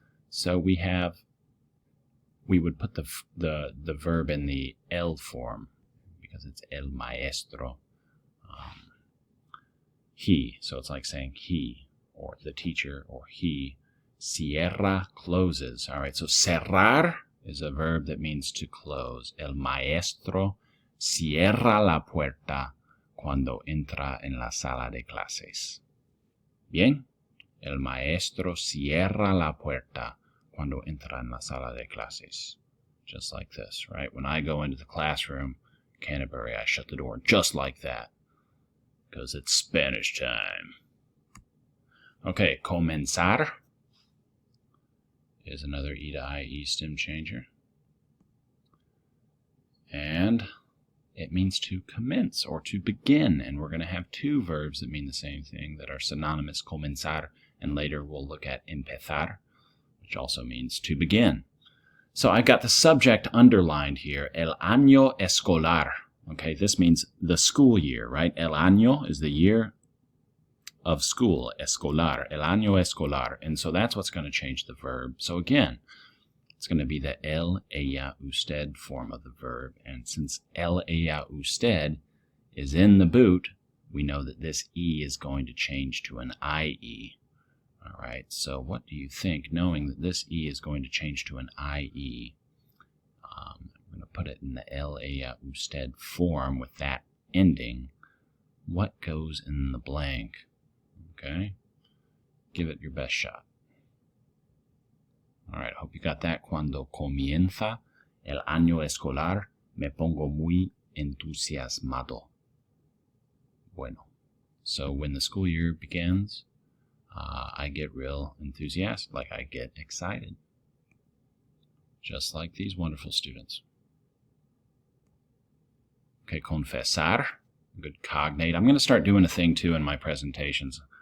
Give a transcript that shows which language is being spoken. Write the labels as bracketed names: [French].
[English] So we would put the verb in the el form because it's [Spanish] el maestro. [English] He, so it's like saying he, or the teacher, or he. Cierra, closes. All right, so cerrar is a verb that means to close. El maestro cierra la puerta cuando entra en la sala de clases. Bien. El maestro cierra la puerta cuando entra en la sala de clases. Just like this, right? When I go into the classroom, Canterbury, I shut the door just like that. Because it's Spanish time. Okay, comenzar is another E to IE stem changer. And it means to commence or to begin. And we're going to have 2 verbs that mean the same thing that are synonymous, comenzar. And later we'll look at empezar, which also means to begin. So I got the subject underlined here, [Spanish] el año escolar. [English] Okay, this means the school year, right? [Spanish] El año [English] is the year of school, [Spanish] escolar, el año escolar. [English] And so that's what's going to change the verb. So again, it's going to be the [Spanish] él, ella, usted [English] form of the verb. And since [Spanish] él, ella, usted [English] is in the boot, we know that this E is going to change to an IE. All right, so what do you think, knowing that this E is going to change to an IE? I'm going to put it in the [Spanish] él, ella, usted [English] form with that ending. What goes in the blank? Okay, give it your best shot. All right, hope you got that. [Spanish] Cuando comienza el año escolar, me pongo muy entusiasmado. Bueno, [English] so when the school year begins, I get real enthusiastic, like I get excited. Just like these wonderful students. Okay, confesar, good cognate. I'm going to start doing a thing too in my presentations.